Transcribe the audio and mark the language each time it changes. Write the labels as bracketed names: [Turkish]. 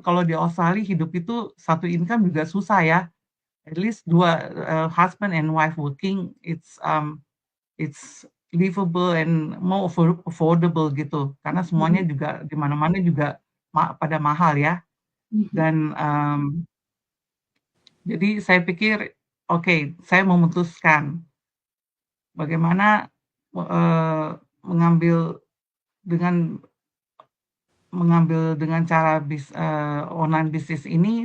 [Indonesian] Kalau di Australia hidup itu satu income juga susah ya. [English] At least dua husband and wife working, it's livable and more affordable gitu. [Indonesian] Karena semuanya juga di mana-mana juga pada mahal ya. Dan jadi saya pikir, oke, saya memutuskan bagaimana mengambil dengan cara online bisnis ini.